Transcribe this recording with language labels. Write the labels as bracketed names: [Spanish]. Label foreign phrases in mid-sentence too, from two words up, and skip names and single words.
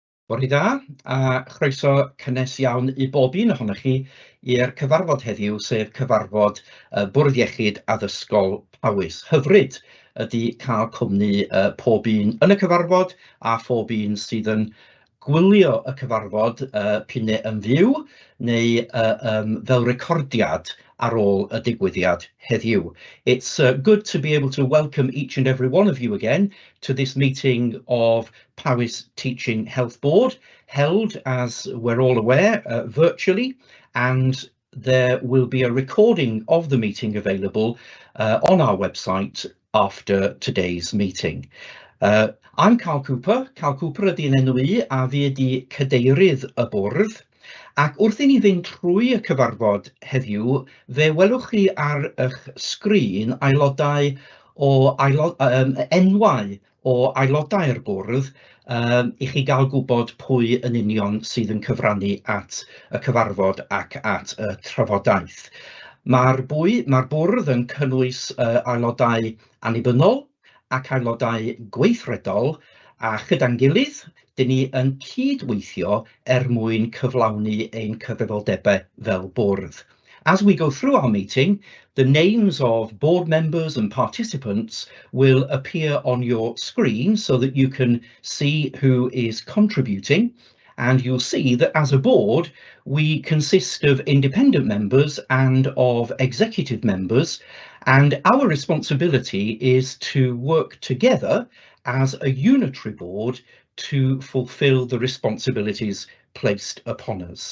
[Welsh] Bore da, a chroeso cynnes iawn i bob un ohonoch chi i'r cyfarfod heddiw, sef cyfarfod Bwrdd Iechyd Addysgol Powys. Hyfryd ydy cael cwmni pob un yn y cyfarfod a phob un sydd yn gwylio y cyfarfod p'un yn fyw neu fel recordiad ar ôl y digwyddiad heddiw. [English] It's good to be able to welcome each and every one of you again to this meeting of Powys Teaching Health Board, held, as we're all aware, virtually, and there will be a recording of the meeting available on our website after today's meeting. [Welsh] I'm Carl Cooper ydy'n enw I, a fi ydy cadeirydd y bwrdd. Ac wrth i ni fynd trwy y cyfarfod heddiw, fe welwch chi ar eich sgrin enwau o aelodau'r bwrdd i chi gael gwybod pwy yn union sydd yn cyfrannu at y cyfarfod ac at y trafodaeth. Mae'r bwrdd yn cynnwys aelodau annibynnol ac aelodau gweithredol, a gyda'n gilydd, dyn ni yn cydweithio mwyn cyflawni ein cyfrifoldebau fel bwrdd. [English] As we go through our meeting, the names of board members and participants will appear on your screen so that you can see who is contributing. And you'll see that as a board, we consist of independent members and of executive members, and our responsibility is to work together as a unitary board to fulfill the responsibilities placed upon us.